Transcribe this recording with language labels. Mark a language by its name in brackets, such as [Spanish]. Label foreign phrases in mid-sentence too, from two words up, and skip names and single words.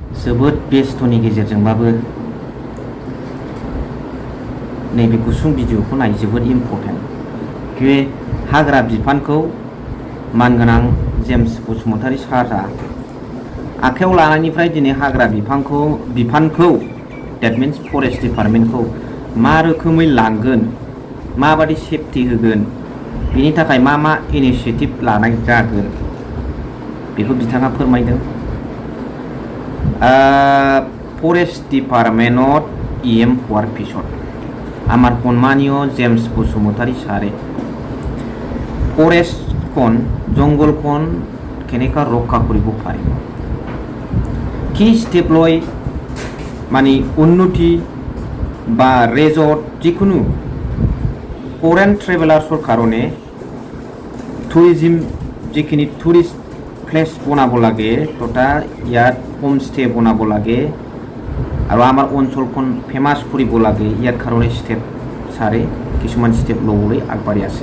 [Bodo] जोबोद बेस्थ'नि गेजेरजोंबाबो नैबे गुसुं भिडिअखौ नाय जोबोद इम्पर्टेन्ट बे हाग्रा बिफानखौ मानगोनां जेम्स बसुमतारी सारआ आखायाव लानायनिफ्राय दिनै हाग्रा बिफानखौ [English] that means forest [Bodo] डिपार्टमेन्टखौ मा रोखोमै लांगोन माबादि सेफटि होगोन बेनि थाखाय मा इनिशिएटिभ लानाय जागोन बेखौ बिथाङा फोरमायदों। [English] forest department [Assamese] EM হওয়ার পিছত আমার সম্মানীয় জেমস বসুমতারি সারে ফরেস্টখন জঙ্গলখন কেনেকা রক্ষা কৰিব পাৰিব কি স্টেপ লয় মানে উন্নতি বা রেজর্ট যিকোনো [English] foreign travellers [Assamese] কাৰণে টুৰিজিম যিখিনি [English] tourist place [Assamese] বনাব লাগে তথা ইয়াত হোমষ্টে বনাব লাগে আৰু আমাৰ অঞ্চলখন ফেমাছ কৰিব লাগে ইয়াৰ কাৰণে ষ্টেপ ছাৰে কিছুমান ষ্টেপ ল'বলৈ আগবাঢ়ি আছে।